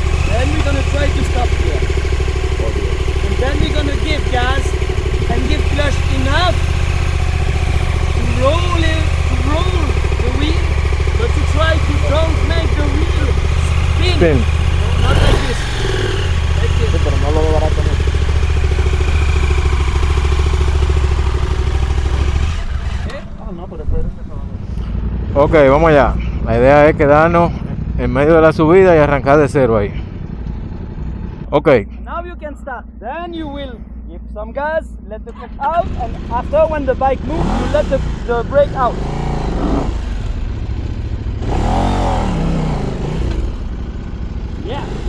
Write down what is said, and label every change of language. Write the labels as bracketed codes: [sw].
[en] Then we're gonna try to stop here. And then we're gonna give gas and give clutch enough to roll the wheel, but to try to don't make the wheel spin. Spin. No, not like this. Like this. [es] Pero no lo desbarata mucho. No, pero después Ok, vamos allá. La idea es quedarnos en medio de la subida y arrancar de cero ahí. Ok. [en] Now you can start. Then you will give some gas, let the clutch out, and after when the bike moves, you let the brake out. Yeah.